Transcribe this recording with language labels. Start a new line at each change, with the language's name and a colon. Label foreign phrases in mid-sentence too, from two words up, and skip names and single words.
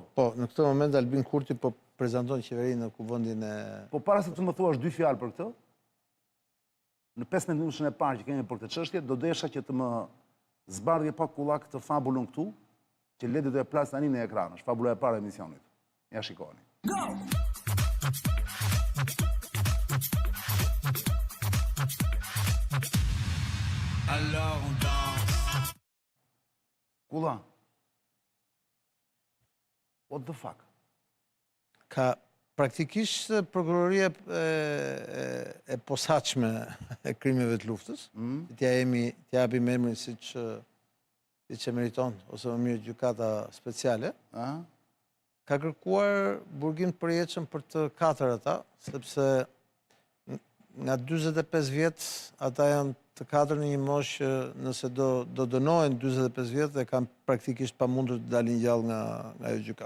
Albanian: Po, në këtë moment Albin Kurti po prezanton qeverinë në kuvendin e... Po para se të më thuash 2 fjalë për këtë, në 15 minutën e parë që kemi për këtë çështje, do desha që të më zbardhje pak kullak këtë fabulën këtu, që Ledi do e plas tani në ekran, është fabula e parë e emisionit. Ja shikoni.
French: Alors on danse.
English: Kulla. What the fuck?
Albanian: Ka praktikisht prokuroria e posaçme e krimeve të luftës, t'ja japim emrin siç e meriton, ose më mirë gjykata speciale, ka kërkuar burgim të përjetshëm për të 4 ata, sepse nga 45 vjetë, ata janë të katër në një moshë, nëse do dënohen 45 vjetë dhe kanë praktikisht pa mundur të dalin gjallë nga jo gjykatë.